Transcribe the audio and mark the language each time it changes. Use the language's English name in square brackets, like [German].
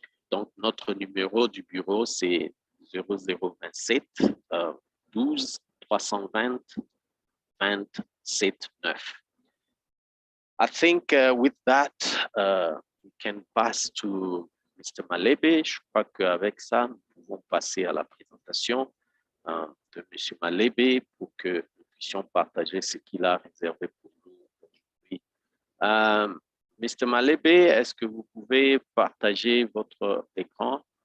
[French] Donc, notre numéro du bureau, c'est 0027 12 320 27 9. [English] I think with that, we can pass to Mr. Malebe. [French] Je crois qu'avec ça, nous pouvons passer à la présentation de M. Malebe pour que nous puissions partager ce qu'il a réservé pour nous aujourd'hui. Mr. Malebe, est-ce que vous pouvez partager votre écran?